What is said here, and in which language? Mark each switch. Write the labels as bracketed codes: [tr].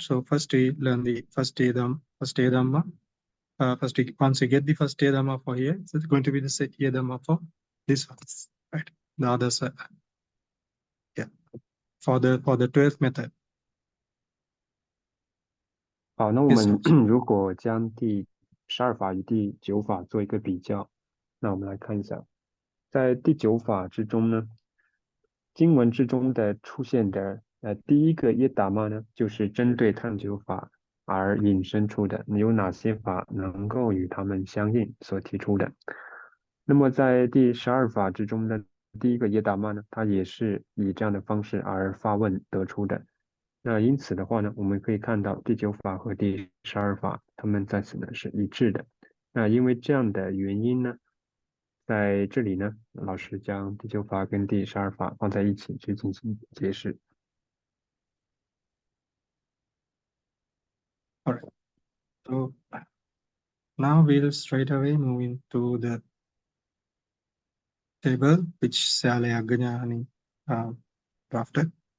[en] So first we learn the first year dhamma. Once we get the first year dhamma for here, so it's going to be the second year dhamma for this one, right? The others, yeah, for the 12th method. [zh] 好，那我 [en] Yes, [zh] 们 [en] sir. [zh] 如果将第12法与第9法做一个比较，那我们来看一下，在第9法之中呢，经文之中的出现的第一个耶达玛呢，就是针对探究法而引申出的，有哪些法能够与它们相应所提出的。那么在第12法之中的第一个耶达玛呢，它也是以这样的方式而发问得出的。那因此的话呢，我们可以看到第9法和第12法，它们在此呢是一致的。那因为这样的原因呢，在这里呢，老师将第9法跟第12法放在一起去进行解释。 [en] All right. So now we'll straight away move into the table which Sale Aganyani drafted.